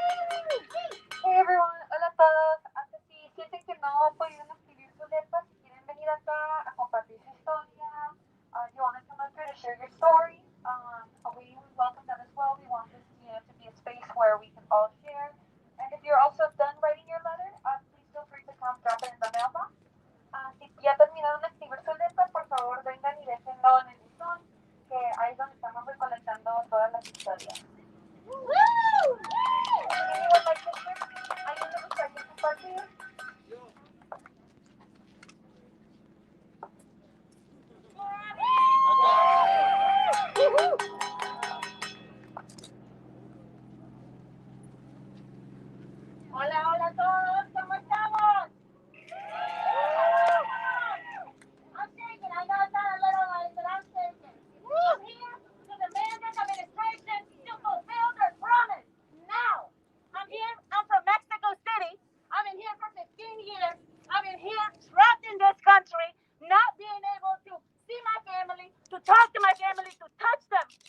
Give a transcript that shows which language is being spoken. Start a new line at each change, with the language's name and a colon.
English: Hey everyone,
Spanish: hola a todos. Antes si sienten que no pudieron escribir su letra, si quieren venir acá a compartir su historia,
English: you want to come up here to share your story, we welcome that as well. We want this to be a space where we can all share. And if you're also done writing your letter, please feel free to come drop it in the mailbox.
Spanish: Si ya terminaron de escribir su letra, por favor vengan y déjenlo en el buzón, que ahí es donde estamos recolectando todas las historias.
English: Anyone like to share?
Spanish: ¿Alguien le gustaría compartir? Hola, hola a todos, ¿cómo estamos?
English: I'm shaking. I know it's not a little light, but I'm shaking. I'm here to demand this administration to fulfill their promise now. I'm here. I'm from Mexico City. I've been here for 15 years. I've been here trapped in this country, not being able to see my family, to talk to my family, to touch them.